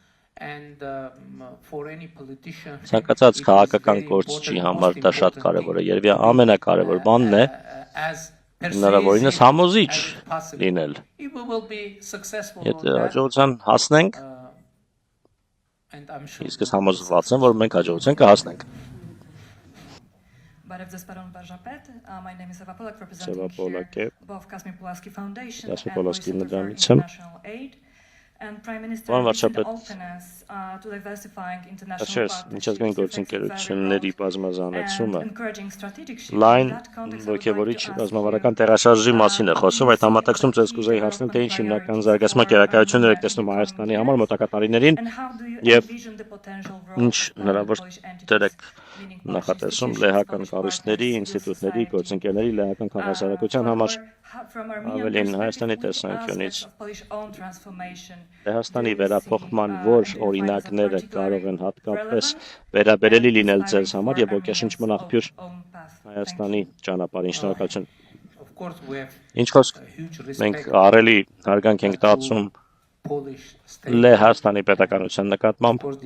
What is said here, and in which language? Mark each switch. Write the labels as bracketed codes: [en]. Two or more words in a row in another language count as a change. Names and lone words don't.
[hy] ցանկացած քաղաքական գործչի համար դա շատ կարևոր է, երևի ամենակարևոր բանն է հնարավորինս համոզիչ լինել։ Եթե հաջողության հասնենք, իսկ ես համոզված եմ, որ մենք հաջողության կհասնենք։ [en] My name is Eva Polak, representing Eva Polak, here both Kazimierz Pulaski Foundation Kazimierz and Pulaski Voices of Foundation. International Aid. And Prime Minister, [hy] Պարոն [en] recent [hy] վարչապետ, [en] openness to diversifying international [hy] Այսպես միջազգային գործընկերությունների [en] and [hy] բազմազանեցումը [en] encouraging strategic shift [hy] լայն [en] in that context. I would like [hy] ոգևորիչ [en] to ask [hy] ռազմավարական տեղաշարժի մասին է խոսում, այդ համատեքստում ցույց կուզեի հարցնել, թե ինչ հիմնական զարգացման կերակայություններ եք տեսնում Հայաստանի համար մոտակա տարիներին [en] and how do you [hy] եւ [en] envision the potential [hy] ինչ [en] role [hy] հնարավոր [en] of Polish entities, [hy] դեր եք [en] meaning Polish [hy] նախատեսում [en] institutions, [hy] լեհական [en] Polish [hy] կառույցների, [en] partners, civil [hy] ինստիտուտների, [en] society, [hy] գործընկերների, լեհական քաղաքասարակության համար ավելին Հայաստանի տեսանկյունից Լեհաստանի վերափոխման որ օրինակները կարող են հատկապես վերաբերելի լինել ձեզ համար եւ ոգեշնչման աղբյուր Հայաստանի ճանապարհին։ Շնորհակալություն։ Ինչ խոսք, մենք ահռելի հարգանք ենք տածում Լեհաստանի պետականության նկատմամբ։